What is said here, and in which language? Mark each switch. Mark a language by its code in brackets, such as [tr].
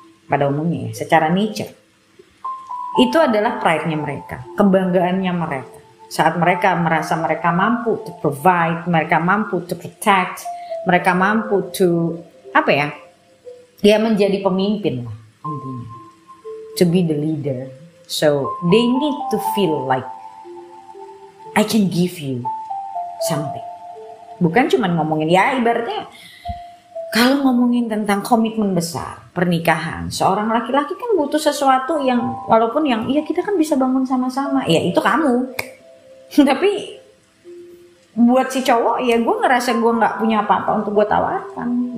[id] pada umumnya ya, secara nature. Itu adalah pride-nya mereka, kebanggaannya mereka. Saat mereka merasa mereka mampu [en] to provide, [id] mereka mampu [en] to protect, [id] mereka mampu to apa ya? Dia menjadi pemimpin lah intinya. [en] To be the leader. So they need to feel like I can give you something. [id] Bukan cuma ngomongin, ya ibaratnya kalau ngomongin tentang komitmen besar, pernikahan, seorang laki-laki kan butuh sesuatu yang walaupun yang iya kita kan bisa bangun sama-sama, ya itu kamu. Tapi buat si cowok ya gue ngerasa gue nggak punya apa-apa untuk gue tawarkan.